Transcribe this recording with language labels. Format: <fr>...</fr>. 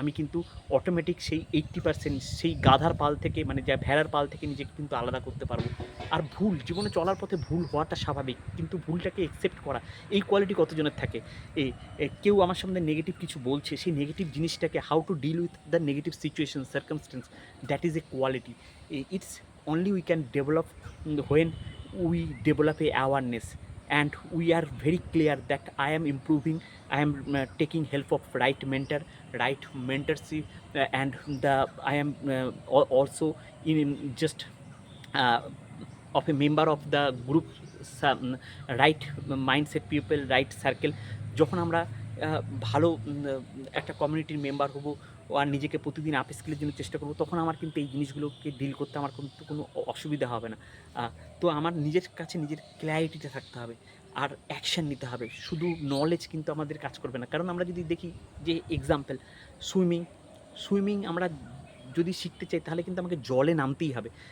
<bn>আমি কিন্তু অটোমেটিক সেই 80% সেই গাধার পাল থেকে, মানে যা ভেড়ার পাল থেকে নিজেকে কিন্তু আলাদা করতে পারবো। আর ভুল জীবনে চলার পথে ভুল হওয়াটা স্বাভাবিক, কিন্তু ভুলটাকে অ্যাকসেপ্ট করা, এই কোয়ালিটি কতজনের থাকে। কেউ আমার সামনে নেগেটিভ কিছু বলছে, সেই নেগেটিভ জিনিসটাকে</bn> <en>How to deal with the negative situation circumstance, that is a quality. It's only we can develop when we develop a awareness and we are very clear that I am improving, I am taking help of right mentor, right mentorship, and I am also in just uh, of a member of the group, some right mindset people, right circle.</en> <bn>যখন আমরা ভালো একটা কমিউনিটির member হব আর নিজেকে প্রতিদিন up স্কিলের জন্য চেষ্টা করবো, তখন আমার কিন্তু এই জিনিসগুলোকে ডিল করতে আমার কিন্তু কোনো অসুবিধা হবে না। তো আমার নিজের কাছে নিজের ক্ল্যারিটিটা থাকতে হবে আর অ্যাকশান নিতে হবে। শুধু নলেজ কিন্তু আমাদের কাজ করবে না। কারণ আমরা যদি দেখি যে এক্সাম্পল সুইমিং আমরা যদি শিখতে চাই, তাহলে কিন্তু আমাকে জলে নামতেই হবে।</bn>